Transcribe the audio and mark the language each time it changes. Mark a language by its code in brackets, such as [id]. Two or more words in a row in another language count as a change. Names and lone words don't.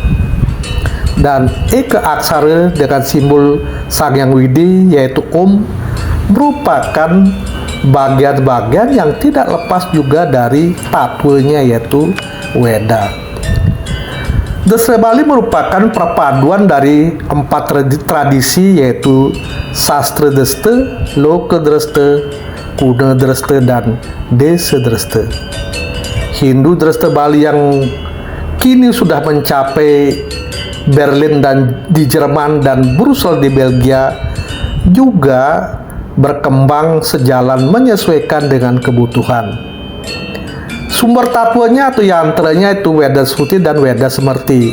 [id] Dan Eka aksara dengan simbol Sang Hyang Widi, yaitu Om, merupakan bagian-bagian yang tidak lepas juga dari tatwanya, yaitu Weda. Dresta Bali merupakan perpaduan dari 4 tradisi, yaitu Sastra Dresta, Loka Dresta, Kuna Dresta, dan Desa Dresta. Hindu Dresta Bali yang kini sudah mencapai Berlin dan di Jerman dan Brussels di Belgia juga berkembang sejalan menyesuaikan dengan kebutuhan. Sumber tatwanya atau yantranya itu Weda Sruti dan Weda Semerti.